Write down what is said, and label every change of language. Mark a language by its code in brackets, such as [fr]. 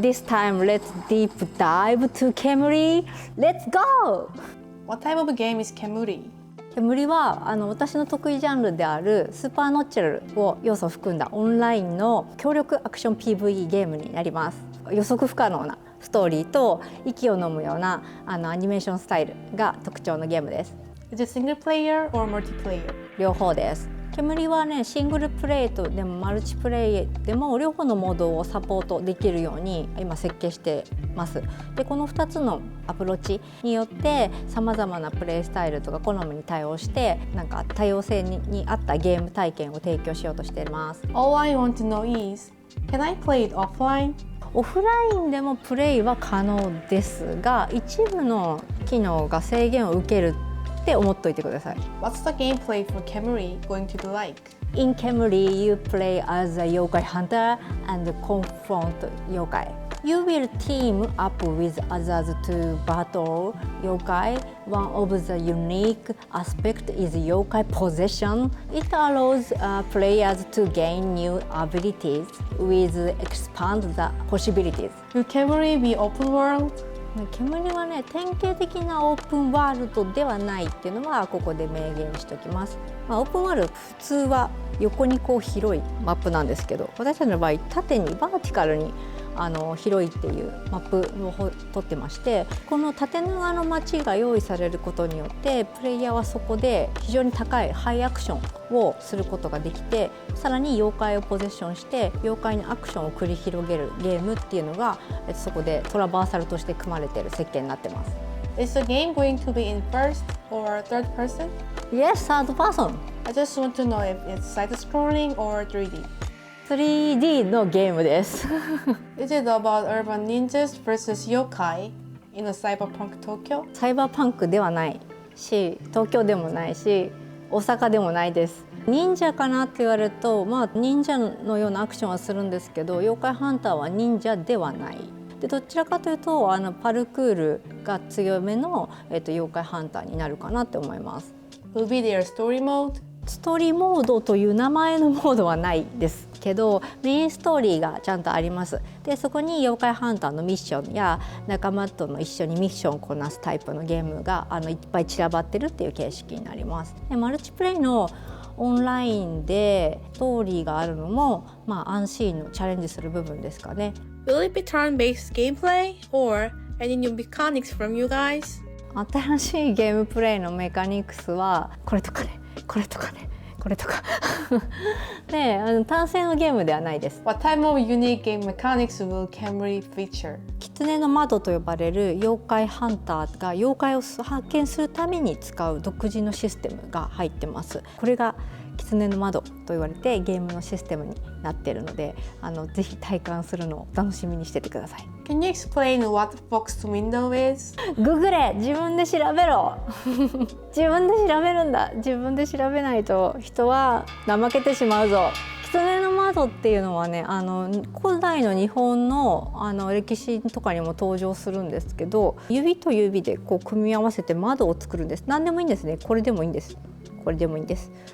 [en] This time, let's deep dive to KEMURI. Let's go! What type of game is KEMURI? [ja] KEMURI は私の得意ジャンルであるスーパーノッチャルを要素を含んだオンラインの協力アクション PVE ゲームになります。予測不可能なストーリーと息を飲むようなアニメーションスタイルが特徴のゲームです。 [en] Is it single player or multiplayer? [ja] 両方です。 KEMURIはね、シングルプレイとでもマルチプレイでも両方のモードをサポートできるように今設計してます。でこの2つのアプローチによってさまざまなプレイスタイルとか好みに対応してなんか多様性に合ったゲーム体験を提供しようとしています。 [en] All I want to know is, can I play it offline? [ja] オフラインでもプレイは可能ですが一部の機能が制限を受けるって思っておいてください。 [en] What's the gameplay for KEMURI going to be like? In KEMURI, you play as a yokai hunter and confront yokai. You will team up with others to battle yokai. One of the unique aspects is yokai possession. It allows players to gain new abilities with expand the possibilities. Will KEMURI be open world? [ja] KEMURI はね、典型的なオープンワールドではないっていうのはここで明言しておきます。オープンワールド普通は横にこう広いマップなんですけど、私たちの場合縦にバーティカルに広いっていうマップを取ってまして、この縦長の街が用意されることによってプレイヤーはそこで非常に高いハイアクションをすることができて、さらに妖怪をポゼッションして妖怪にアクションを繰り広げるゲームっていうのがそこでトラバーサルとして組まれている設計になってます。 [en] Is the game going to be in first or third person? Yes, third person. I just want to know if it's side-scrolling or 3D. [ja] 3D のゲームです。 [en] Is it about urban ninjas versus yokai in a cyberpunk Tokyo? [ja] サイバーパンクではないし、東京でもないし、大阪でもないです。忍者かなって言われると、忍者のようなアクションはするんですけど、妖怪ハンターは忍者ではない。でどちらかというとパルクールが強めの、妖怪ハンターになるかなって思います。 [en] Will be there story mode? [ja] ストーリーモードという名前のモードはないですけど、メインストーリーがちゃんとあります。でそこに妖怪ハンターのミッションや仲間との一緒にミッションをこなすタイプのゲームがいっぱい散らばってるっていう形式になります。でマルチプレイのオンラインでストーリーがあるのも、アンシーンのチャレンジする部分ですかね。 [en] Will it be turn-based gameplay or any new mechanics from you guys? [ja] 新しいゲームプレイのメカニクスはこれとかね、これとかね、これとかで単性のゲームではないです。 [en] What type of unique game mechanics will KEMURI feature? [ja] 狐の窓と呼ばれる妖怪ハンターが妖怪を発見するために使う独自のシステムが入ってます。これが狐の窓と言われてゲームのシステムになっているので、ぜひ体感するのを楽しみにしててください。 [en] Can you explain what boxed window is? [ja] ググれ、自分で調べろ自分で調べるんだ。自分で調べないと人は怠けてしまうぞ。狐の窓っていうのはね、古代の日本の歴史とかにも登場するんですけど、指と指でこう組み合わせて窓を作るんです。何でもいいんですね。これでもいいんです。これでもいいんです。